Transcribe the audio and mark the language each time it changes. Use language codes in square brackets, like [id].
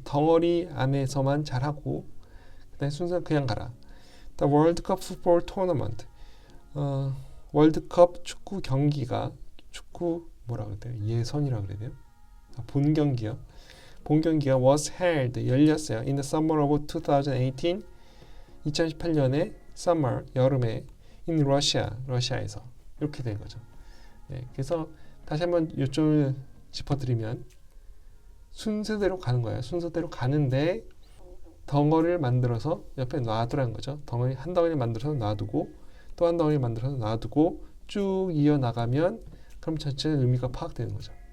[ko] 덩어리 안에서만 잘하고 그다음에 순서 그냥 가라. [en] The World Cup Football Tournament [ko] 월드컵 축구 경기가 축구 뭐라 그래야 돼요? 예선이라 그래야 돼요? 본 경기요. 본 경기가 [en] was held [ko] 열렸어요. [en] In the summer of 2018 [ko] 2018년에 [en] summer [ko] 여름에 [en] in Russia [ko] 러시아에서 이렇게 된 거죠. 네, 그래서 다시 한번 요점을 짚어드리면 순서대로 가는 거예요. 순서대로 가는데 덩어리를 만들어서 옆에 놔두라는 거죠. 덩어리 한 덩어리 만들어서 놔두고 또 한 덩어리 만들어서 놔두고 쭉 이어나가면 그럼 전체 의미가 파악되는 거죠.